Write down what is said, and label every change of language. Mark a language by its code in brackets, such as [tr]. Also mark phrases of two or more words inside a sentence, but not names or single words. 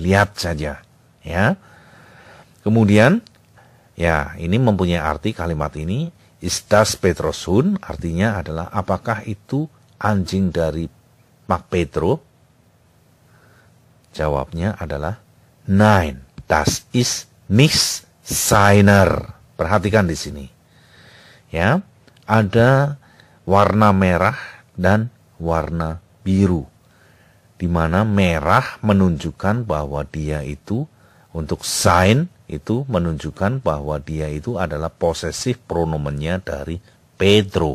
[id] Lihat saja. Ya. Kemudian, ya ini mempunyai arti kalimat ini. [de] Ist das Pedros Hund? [id] Artinya adalah apakah itu anjing dari Pak Pedro? Jawabnya adalah [de] nein, das ist nicht seiner. [id] Perhatikan di sini. Ya, ada warna merah dan warna biru. Di mana merah menunjukkan bahwa dia itu untuk sein itu menunjukkan bahwa dia itu adalah possessive pronomennya dari Pedro.